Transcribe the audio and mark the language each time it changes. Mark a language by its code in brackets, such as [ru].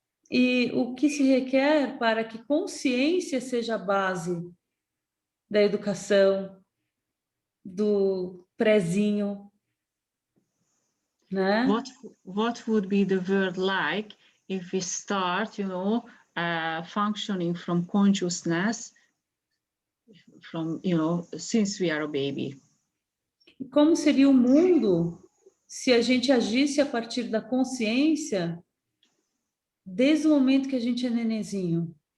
[pt] E o que se requer para que consciência seja a base da educação, do prezinho, né? [en] What would be the world like if we start, functioning from consciousness from, since we are a baby? [pt] E como seria o mundo se a gente agisse a partir da consciência desde o momento que a gente é nenenzinho?